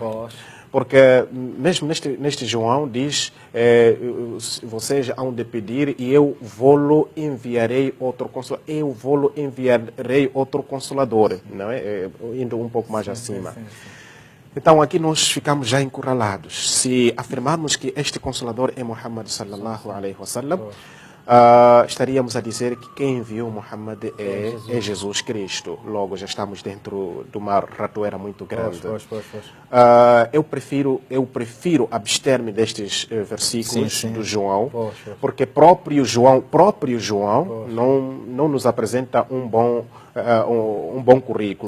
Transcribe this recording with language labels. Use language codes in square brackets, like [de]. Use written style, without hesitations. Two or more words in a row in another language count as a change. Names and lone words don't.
[pt] Porque mesmo neste João diz, vocês hão de pedir e eu vou enviarei outro consolador. Eu vou enviarei outro consolador, não é? Indo um pouco mais acima. Então aqui nós ficamos já encurralados. Se afirmarmos que este consolador é Muhammad [ar] صلى الله عليه وسلم, [pt] estaríamos a dizer que quem enviou Muhammad é Jesus Cristo. Logo, já estamos dentro de uma ratoeira muito grande. Eu prefiro abster-me destes versículos do João, porque próprio João não nos apresenta um bom currículo.